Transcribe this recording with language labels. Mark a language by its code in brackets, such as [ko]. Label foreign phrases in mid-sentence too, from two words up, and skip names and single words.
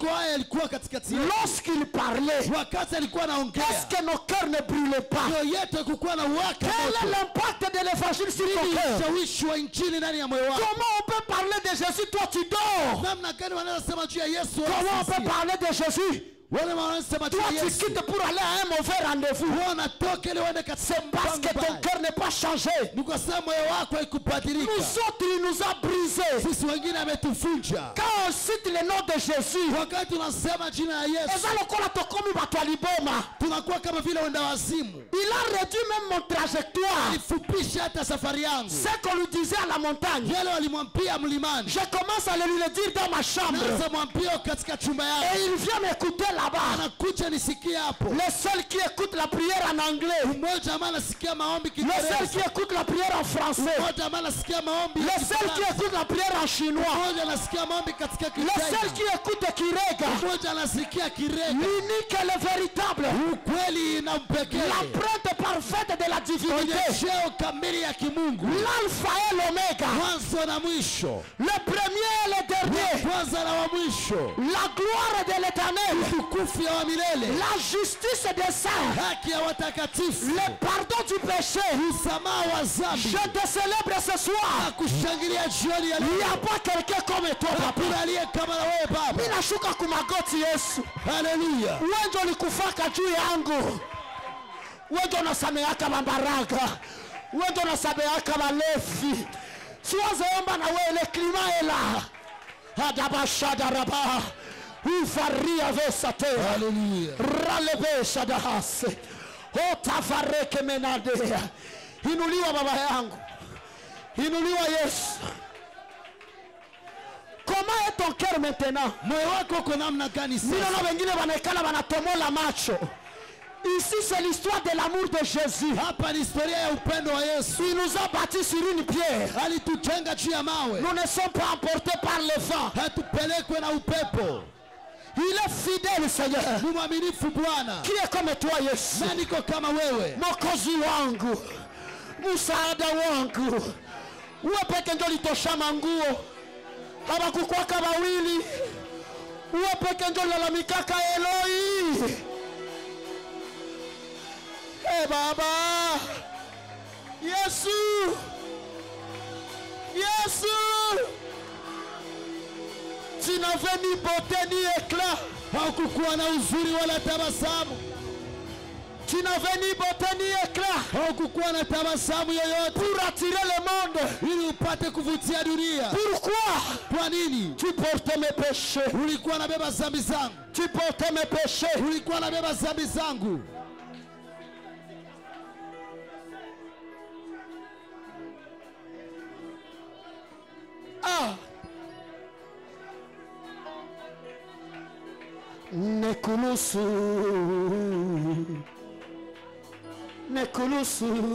[fr] Lorsqu'il parlait, est-ce que nos cœurs ne brûlaient pas? Quel est l'impact de l'évangile sur ton cœur? Comment on peut parler de Jésus, toi tu dors? Comment on peut parler de Jésus [sw] Wale wanasema [fr] Toi, [sw] jina [fr] tu [sw] Yesu. [fr] quittes pour aller à un mauvais rendez-vous. [sw] Wewe unatoka ili uende katika [fr] Parce que ton cœur n'est pas changé. [sw] ni kwa sababu moyo wako haikubadilika. [fr] Nous autres, il nous a brisés. [sw] Sisi wengine ametufunja. [fr] Quand on cite le nom de Jésus, [sw] Wakati tunasema jina la Yesu, [ln] eza lokola tokomi bato ya liboma. [sw] tunakuwa kama vile wenda wazimu. [fr] Il a réduit même mon trajectoire. [sw] Alifupisha hata safari yangu. [fr] Ce qu'on lui disait à la montagne, [sw] Yale walimwambia mlimani. [fr] je commence à le dire dans ma chambre. [sw] Naanza mwambia katika chumba [fr] Et [sw] yangu. [fr] il vient m'écouter là-bas. [sw] Anakuja nisikie hapo. [fr] Le seul qui écoute la prière en anglais. [sw] Mmoja ambaye anasikia maombi [fr] Le seul qui [sw] Kiingereza. [fr] écoute la prière en français. [sw] Mmoja ambaye anasikia maombi [fr] Le seul qui écoute la prière en chinois. [sw] Mmoja anasikia maombi katika [fr] Le seul [sw] Kichina. [fr] qui écoute Kirega. [sw] Mmoja anasikia Kirega. [fr] L'unique et le véritable. [sw] Ukweli na mpekee. [fr] L'empreinte parfaite de la divinité. [sw] Onyesheo kamili ya kimungu. [fr] L'alpha et l'oméga. [sw] Mwanzo na mwisho. [fr] Le premier et le dernier. [sw] Kwanza na wa mwisho. [fr] La gloire de l'éternel. [sw] Utukufu ya wa milele. [fr] La justice des saints. [sw] Haki ya watakatifu. [fr] Le pardon du péché. [sw] Msamaha wa dhambi. [fr] Je te célèbre ce soir. [sw] Kushangilia jioni ya [fr] Il n'y a [sw] leo. [fr] pas quelqu'un comme toi, papa. [sw] Hakuna aliye kama na wewe Baba. Mimi nashuka kumagoti Yesu. Haleluya. Wewe ndio ulikufaka juu yangu. Wewe ndio unasameheaka mabaraka. Wewe ndio unasameheaka malefi. Siweze omba na wewe, [fr] le climat est là. Hadabashada raba. Ufaria vesate. [sw] Haleluya. Ralebe shadahase. Otafareke menadea. Inuliwa baba yangu. Inuliwa Yesu. [fr] Comment est ton cœur maintenant? [sw] Moyo wako uko namna gani sasa? Ninaona wengine wanaekala wanatomola macho. [fr] Ici c'est l'histoire de l'amour de Jésus. [sw] Hapa ni historia ya upendo wa Yesu. [fr] Il nous a bâtis sur une pierre. [sw] Alitujenga juu ya mawe. [fr] Nous ne sommes pas emportés par le vent. [sw] Hatupelekwe na upepo. [fr] Il est fidèle, Seigneur. [sw] Ni mwaminifu Bwana. [fr] Qui est comme toi, Yesu? [sw] Nani ko kama wewe? Mwokozi wangu, msaada wangu. Wewe peke ndio ulitoshama nguo. Hawakukwaka wawili. Wewe peke ndio ulalamikaka Eloi. Baba. Yesu. Yesu. [fr] Tu n'avais ni beauté ni éclat. [sw] Haukukuwa na uzuri wala tabasamu. [fr] Tu n'avais ni beauté ni éclat. [sw] Haukukuwa na tabasamu yoyote. [fr] Pour attirer le monde. [sw] Ili upate kuvutia dunia. [fr] Pourquoi? [sw] Kwa nini? [fr] Tu portais mes péchés. [sw] Ulikuwa unabeba dhambi zangu. [fr] Tu portais mes péchés. [sw] Ulikuwa unabeba dhambi zangu. Ah. Nekulusu. Nekulusu.